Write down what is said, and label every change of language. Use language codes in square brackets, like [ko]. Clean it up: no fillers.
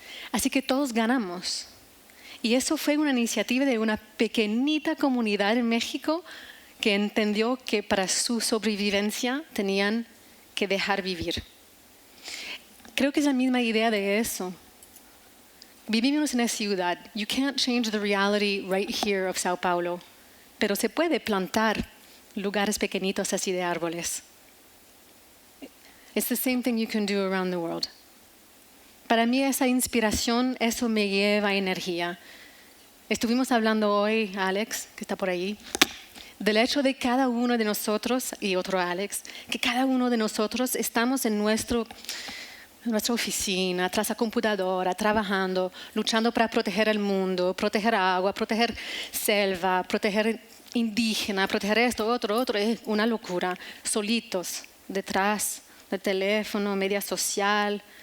[es] Así que todos ganamos. Y eso fue una iniciativa de una pequeñita comunidad en México que entendió que para su sobrevivencia tenían que dejar vivir. Creo que es la misma idea de eso. Vivimos en la ciudad. [en] You can't change the reality right here of Sao Paulo. [es] Pero se puede plantar lugares pequeñitos así de árboles. [en] It's the same thing you can do around the world. [es] Para mí esa inspiración, eso me lleva energía. Estuvimos hablando hoy, Alex, que está por ahí, del hecho de cada uno de nosotros, y otro Alex, que cada uno de nosotros estamos en nuestra oficina, tras la computadora, trabajando, luchando para proteger el mundo, proteger agua, proteger selva, proteger indígena, proteger esto, otro, es una locura, solitos, detrás del teléfono, media social.